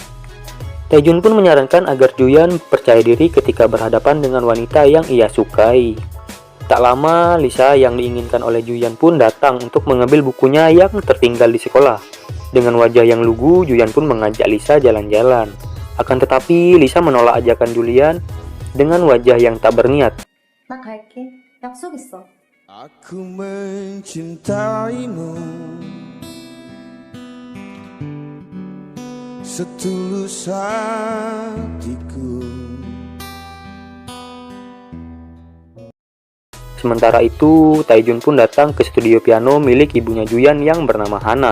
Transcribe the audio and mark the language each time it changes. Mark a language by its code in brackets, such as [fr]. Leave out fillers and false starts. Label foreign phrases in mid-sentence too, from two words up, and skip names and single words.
[id] Taejun pun menyarankan agar Juyan percaya diri ketika berhadapan dengan wanita yang ia sukai. Tak lama, Lisa yang diinginkan oleh Juyan pun datang untuk mengambil bukunya yang tertinggal di sekolah. Dengan wajah yang lugu, Juyan pun mengajak Lisa jalan-jalan. Akan tetapi, Lisa menolak ajakan Juyan dengan wajah yang tak berniat. [ko] 나 갈게. 약속 있어. [id] Aku mencintaimu setulus hatiku. Sementara itu, Taejun pun datang ke studio piano milik ibunya Juyan yang bernama Hana.